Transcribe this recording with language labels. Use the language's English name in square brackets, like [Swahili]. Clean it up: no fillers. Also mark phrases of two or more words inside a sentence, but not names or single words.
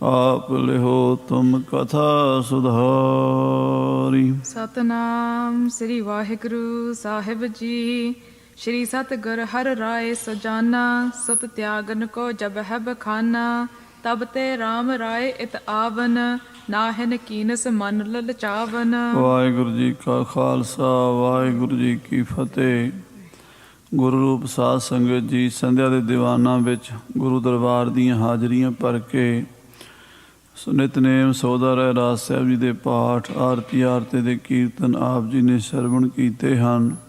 [Braj] आप लिहो तुम कथा सुधारी। [Punjabi] ਸਤਿਨਾਮ ਸ੍ਰੀ ਵਾਹਿਗੁਰੂ ਸਾਹਿਬ ਜੀ। [Braj] श्री सतगुर हर राय सजाना, सत त्यागन को जब है बखाना। तब ते राम राय इत आवन, नाहिन कीनस मन ललचावन। [Punjabi] ਵਾਹਿਗੁਰੂ ਜੀ ਕਾ ਖ਼ਾਲਸਾ ਵਾਹਿਗੁਰੂ ਜੀ ਕੀ ਫ਼ਤਿਹ। ਗੁਰੂ ਰੂਪ ਸਾਧ ਸੰਗਤ ਜੀ, ਸੰਧਿਆ ਦੇ ਦੀਵਾਨਾਂ ਵਿੱਚ ਗੁਰੂ ਦਰਬਾਰ ਦੀਆਂ ਹਾਜ਼ਰੀਆਂ ਭਰ ਕੇ ਨਿਤਨੇਮ ਸੋਦਾ ਰਹਿ ਰਾਜ ਸਾਹਿਬ ਜੀ ਦੇ ਪਾਠ, ਆਰਤੀ ਆਰਤੇ ਦੇ ਕੀਰਤਨ ਆਪ ਜੀ ਨੇ ਸਰਵਣ ਕੀਤੇ ਹਨ।